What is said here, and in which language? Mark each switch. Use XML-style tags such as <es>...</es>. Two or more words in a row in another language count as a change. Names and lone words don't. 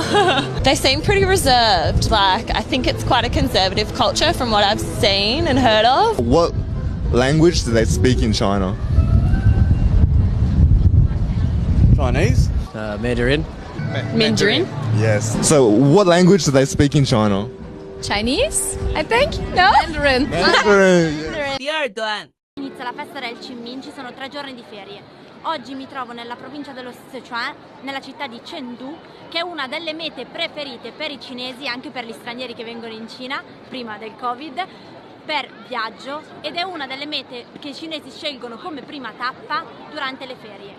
<en>They seem pretty reserved. Like, I think it's quite a conservative culture from what I've seen and heard of. What language do they speak in China? Chinese? Mandarin. Mandarin? Yes. So what language do they speak in China? Chinese, I think? No? Mandarin. Mandarin.</en> <zh>第二段。</zh> <it>Inizia la festa del Qingming, ci sono 3 giorni di ferie. Oggi mi trovo nella provincia dello Sichuan, nella città di Chengdu, che è una delle mete preferite per i cinesi, anche per gli stranieri che vengono in Cina, prima del Covid, per viaggio, ed è una delle mete che i cinesi scelgono come prima tappa durante le ferie.</it>